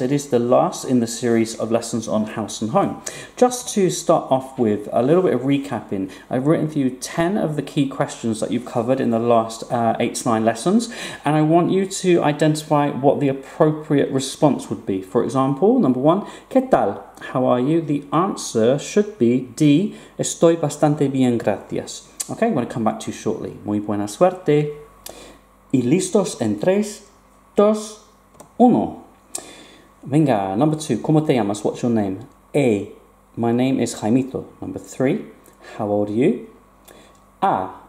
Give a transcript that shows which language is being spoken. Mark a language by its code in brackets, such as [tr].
[en] It is the last in the series of lessons on house and home. Just to start off with a little bit of recapping, I've written for you 10 of the key questions that you've covered in the last 8 to 9 lessons, and I want you to identify what the appropriate response would be. For example, number 1, [es] ¿Qué tal? [en] How are you? The answer should be D. [es] Estoy bastante bien, gracias. [en] Okay, I'm going to come back to you shortly. [es] Muy buena suerte. Y listos en 3, 2, 1. Venga, [en] number 2. [es] ¿Cómo te llamas? [en] What's your name? [es] A. [en] My name is Jaimito. Number 3. How old are you? A.